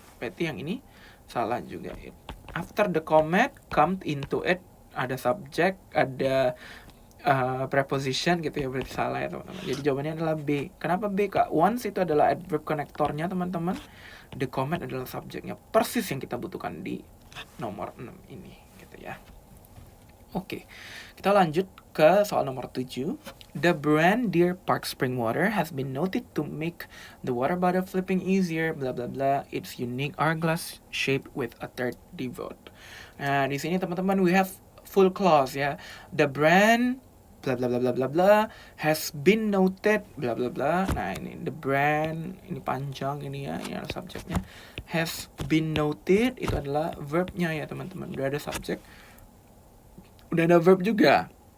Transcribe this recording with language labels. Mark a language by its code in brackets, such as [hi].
[id] Berarti yang ini salah juga. [en] After the comet come into it, [id] ada subject, ada preposition gitu ya, berarti salah ya teman-teman. Jadi jawabannya adalah B. Kenapa B kak? Once itu adalah adverb konektornya teman-teman. The comet adalah subjeknya. Persis yang kita butuhkan di nomor 6 ini gitu ya. Oke, kita lanjut ke soal nomor 7. [en] The brand Deer Park Spring Water has been noted to make the water bottle flipping easier, bla bla bla. It's unique hourglass shape with a third devote. [id] Nah, di sini teman-teman [en] we have full clause [id] ya. [en] The brand bla bla [id] bla bla bla bla has been noted bla bla bla. Nah, ini the brand, ini panjang ini ya, ini adalah subjeknya. [en] Has been noted [id] itu adalah verbnya ya teman-teman. Udah ada subjek, udah ada verb juga.